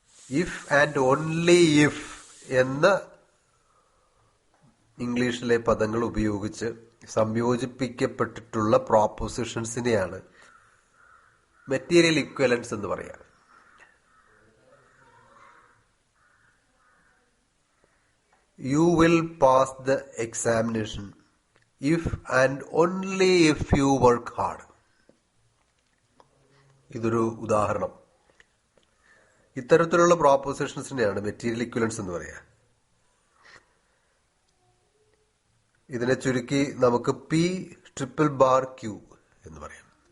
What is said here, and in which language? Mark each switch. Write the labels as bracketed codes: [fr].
[ml] If and only if എന്ന ഇംഗ്ലീഷിലെ പദങ്ങൾ ഉപയോഗിച്ച് സംയോജിപ്പിക്കപ്പെട്ടിട്ടുള്ള പ്രോപ്പോസിഷൻസിനെയാണ് മെറ്റീരിയൽ ഇക്വലൻസ് എന്ന് പറയാം. [en] You will pass the examination if and only if you work hard. [ml] ഇതൊരു ഉദാഹരണം. ഇത്തരത്തിലുള്ള പ്രോപ്പോസിഷൻസിനെയാണ് മെറ്റീരിയൽ ഇക്വലൻസ് എന്ന് പറയുക. ഇതിനെ ചുരുക്കി നമുക്ക് പി ട്രിപ്പിൾ ബാർ ക്യൂ എന്ന് പറയാം.